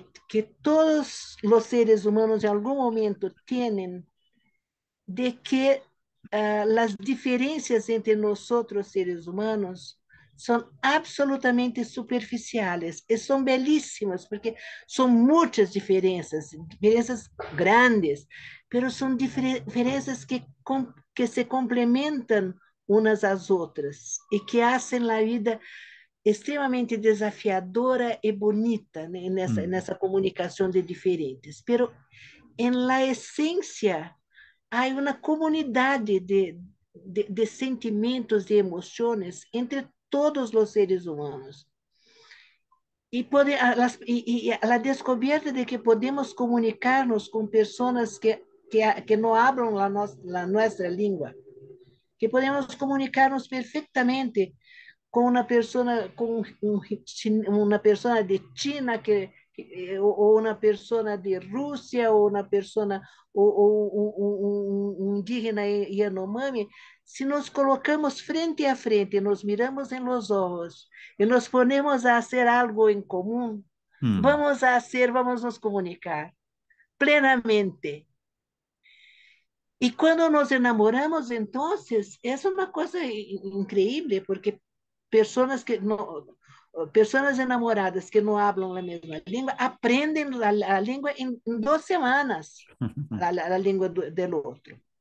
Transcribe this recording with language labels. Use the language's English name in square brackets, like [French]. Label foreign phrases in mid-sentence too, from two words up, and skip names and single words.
[Spanish] que todos los seres humanos en algún momento tienen de que las diferencias entre nosotros seres humanos son absolutamente superficiales y son belísimas porque son muchas diferencias, diferencias grandes, pero son diferencias que se complementan unas [Portuguese] às outras e que fazem a vida extremamente desafiadora e bonita, né, mm, nessa comunicação de diferentes. Pero em la essência há uma comunidade de sentimentos e emoções entre todos os seres humanos. E a descoberta de que podemos comunicarnos com pessoas que não falam a nossa língua, que podemos comunicarnos perfeitamente com uma pessoa de China ou uma pessoa de Rússia ou uma pessoa ou um indígena Yanomami, se nos colocamos frente a frente, [Spanish] nos miramos [Portuguese] em [Spanish] los ojos [Portuguese] e [Spanish] nos ponemos [Portuguese] a fazer algo em comum, mm, vamos nos comunicar plenamente. E quando nos enamoramos, então, é uma coisa incrível, porque pessoas que não, pessoas enamoradas que não falam a mesma língua aprendem a língua em 2 semanas, a língua do outro.